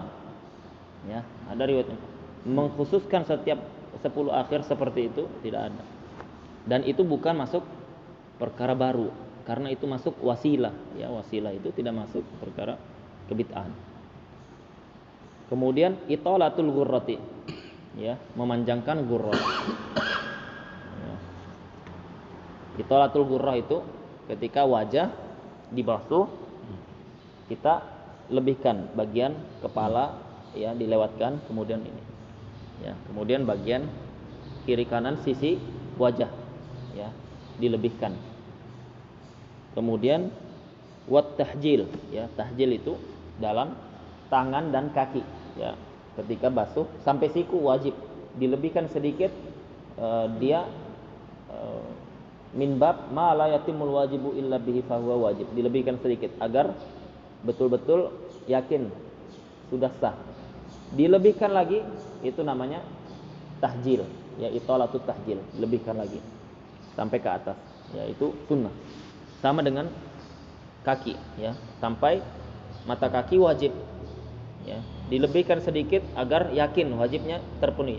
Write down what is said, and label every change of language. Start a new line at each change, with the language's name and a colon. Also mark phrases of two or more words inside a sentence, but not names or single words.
Indonesian: Ya, ada riwayatnya. Mengkhususkan setiap 10 akhir seperti itu tidak ada. Dan itu bukan masuk perkara baru, karena itu masuk wasilah, ya. Wasilah itu tidak masuk perkara kebid'ahan. Kemudian
Arabic: إطالة الغرة,
Indonesian: ya, memanjangkan ghurrah. Ya.
Arabic: إطالة الغرة
Indonesian: itu ketika wajah dibasuh, kita lebihkan bagian kepala, ya, dilewatkan, kemudian ini, ya, kemudian bagian kiri kanan sisi wajah, ya, dilebihkan. Kemudian
Arabic: والتحجيل,
Indonesian: ya, tahjil itu dalam tangan dan kaki, ya, ketika basuh sampai siku wajib dilebihkan sedikit, dia
Arabic: من باب ما لا يتم الواجب إلا به فهو واجب,
Indonesian: dilebihkan sedikit agar betul-betul yakin sudah sah. Dilebihkan lagi itu namanya tahjil, ya,
Arabic: إطالة التحجيل,
Indonesian: lebihkan lagi sampai ke atas, ya, itu sunnah. Sama dengan kaki, ya, sampai mata kaki wajib, ya, dilebihkan sedikit agar yakin wajibnya terpenuhi.